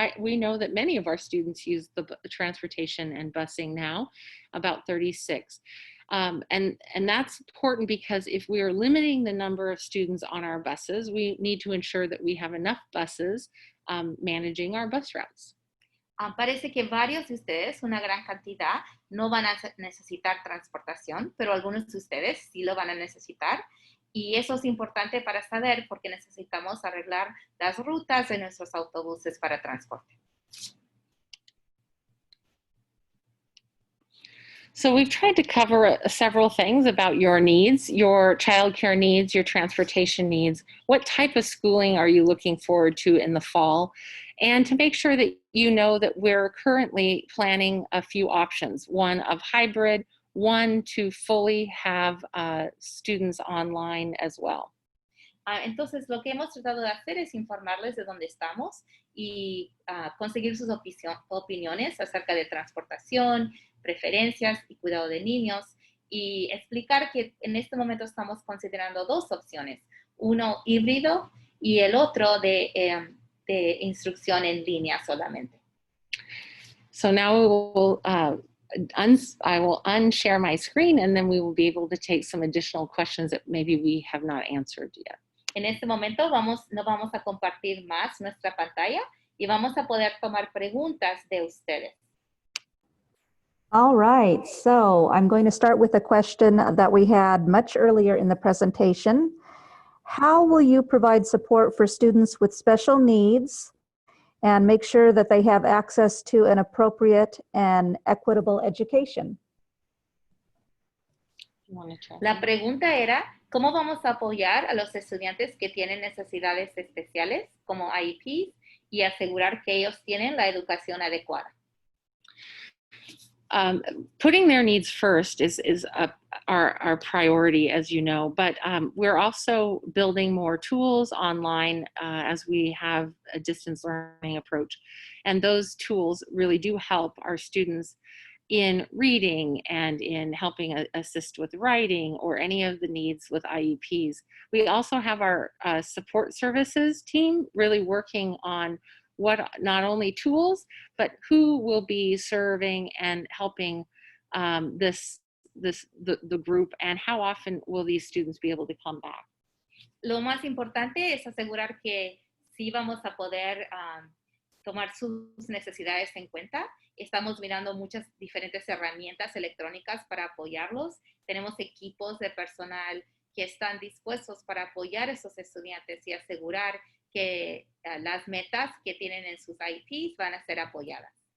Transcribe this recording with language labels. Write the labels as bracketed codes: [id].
[en] We know that many of our students use the transportation and busing now, about 36. And that's important because if we are limiting the number of students on our buses, we need to ensure that we have enough buses managing our bus routes. [es] Parece que varios de ustedes, una gran cantidad, no van a necesitar transportación, pero algunos de ustedes sí lo van a necesitar. Y eso es importante para saber porque necesitamos arreglar las rutas de nuestros autobuses para transporte. [en] So we've tried to cover several things about your needs, your childcare needs, your transportation needs. What type of schooling are you looking forward to in the fall? And to make sure that you know that we're currently planning a few options, one of hybrid, one to fully have students online as well. [es] Entonces, lo que hemos tratado de hacer es informarles de dónde estamos y conseguir sus opiniones acerca de transportación, preferencias y cuidado de niños y explicar que en este momento estamos considerando dos opciones, uno híbrido y el otro de instrucción en línea solamente. [en] So now we will, I will unshare my screen and then we will be able to take some additional questions that maybe we have not answered yet. [es] En este momento no vamos a compartir más nuestra pantalla y vamos a poder tomar preguntas de ustedes. [en] All right, so I'm going to start with a question that we had much earlier in the presentation. How will you provide support for students with special needs and make sure that they have access to an appropriate and equitable education? [es] La pregunta era, ¿cómo vamos a apoyar a los estudiantes que tienen necesidades especiales como IEPs y asegurar que ellos tienen la educación adecuada? [en] Putting their needs first is our priority, as you know, but we're also building more tools online as we have a distance learning approach. And those tools really do help our students in reading and in helping assist with writing or any of the needs with IEPs. We also have our support services team really working on what not only tools, but who will be serving and helping the group and how often will these students be able to come back. [es] Lo más importante es asegurar que sí vamos a poder tomar sus necesidades en cuenta. Estamos mirando muchas diferentes herramientas electrónicas para apoyarlos. Tenemos equipos de personal que están dispuestos para apoyar a esos estudiantes y asegurar que las metas que tienen en sus IEPs van a ser apoyadas.